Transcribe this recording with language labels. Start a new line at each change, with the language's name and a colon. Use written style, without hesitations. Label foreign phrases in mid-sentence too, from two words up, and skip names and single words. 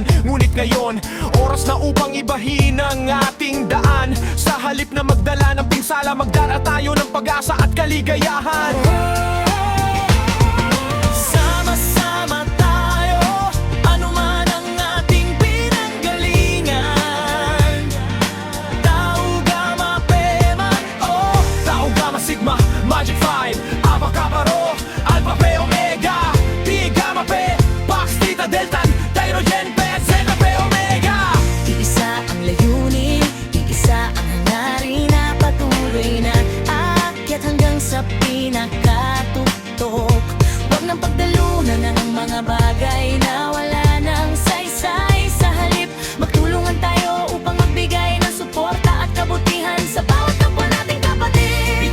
Filipino: Ngunit ngayon, oras na upang ibahin ang ating daan. Sa halip na magdala ng pinsala, magdala tayo ng pag-asa at kaligayahan. Sama-sama tayo, anuman ang ating pinanggalingan. Tau Gamma Pema, Oh, Tau Gamma Sigma, Magic 5, Alpha Kappa Rho, Alpha Phi Omega, Pi Gamma Phi, Pax Theta Delta, Theta Gen Phi, Zeta Phi Omega. iisa ang layunin, iisa ang hangarin na patuloy na aakyat hanggang sa pinakatuktok. Huwag nang pagdalunan ng mga bagay na wala nang saysay. Sa halip, magtulungan tayo upang magbigay ng suporta at kabutihan sa bawat kapwa nating kapatid.